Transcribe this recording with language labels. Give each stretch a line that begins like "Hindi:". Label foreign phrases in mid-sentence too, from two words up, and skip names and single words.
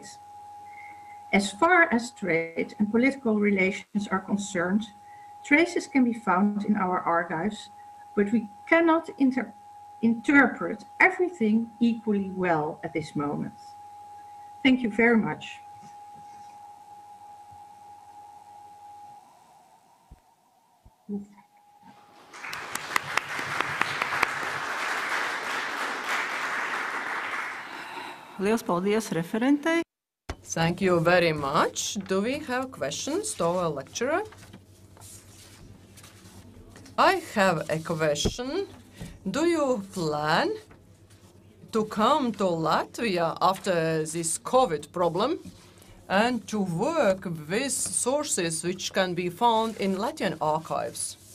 English: As far as trade and political relations are concerned, traces can be found in our archives, but we cannot interpret everything equally well at this moment. Thank you very much.
Latvian: Liels paldies referentei.
English: Thank you very much. Do we have questions to our lecturer? I have a question. Do you plan to come to Latvia after this COVID problem and to work with sources which can be found in Latvian archives?